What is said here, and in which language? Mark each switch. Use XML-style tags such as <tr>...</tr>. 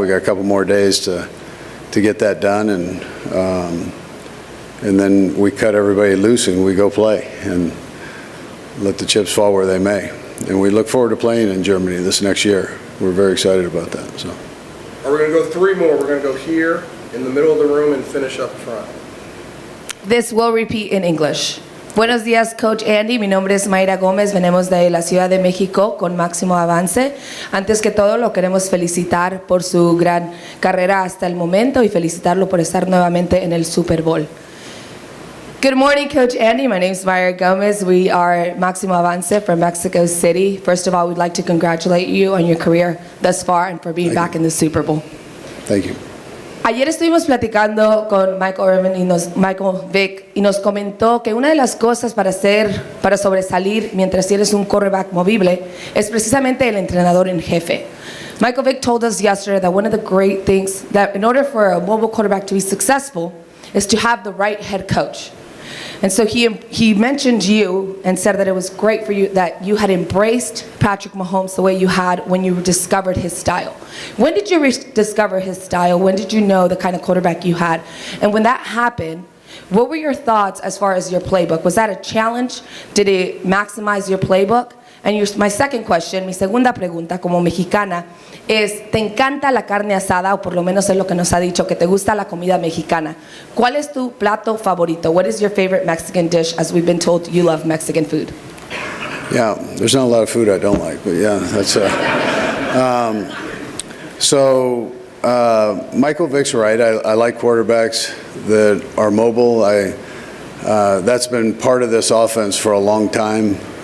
<en>We got a couple more days to get that done, and then we cut everybody loose and we go play and let the chips fall where they may. And we look forward to playing in Germany this next year. We're very excited about that. So. We're going to go three more. We're going to go here in the middle of the room and finish up front. This will repeat in English.</en> <es>Buenos días, Coach Andy. Mi nombre es Mayra Gómez. Venimos de la Ciudad de México con máximo avance. Antes que todo, lo queremos felicitar por su gran carrera hasta el momento y felicitarlo por estar nuevamente en el Super Bowl.</es> <en>Good morning, Coach Andy. My name is Mayra Gomez. We are Máximo Avance from Mexico City. First of all, we'd like to congratulate you on your career thus far and for being back in the Super Bowl. Thank you.</en> <es>Ayer estuvimos platicando con Michael Vick y nos comentó que una de las cosas para sobresalir mientras eres un quarterback movible es precisamente el entrenador en jefe.</es> <en>Michael Vick told us yesterday that one of the great things that in order for a mobile quarterback to be successful is to have the right head coach. And so he mentioned you and said that it was great for you that you had embraced Patrick Mahomes the way you had when you discovered his style. When did you discover his style? When did you know the kind of quarterback you had? And when that happened, what were your thoughts as far as your playbook? Was that a challenge? Did it maximize your playbook? And my second question,</en> <es>mi segunda pregunta como mexicana, es, ¿te encanta la carne asada? O por lo menos es lo que nos ha dicho, que te gusta la comida mexicana. ¿Cuál es tu plato favorito?</es> <en>What is your favorite Mexican dish, as we've been told you love Mexican food? Yeah, there's not a lot of food I don't like, but yeah, that's Michael Vick's right. I like quarterbacks that are mobile. That's been part of this offense for a long time.</en>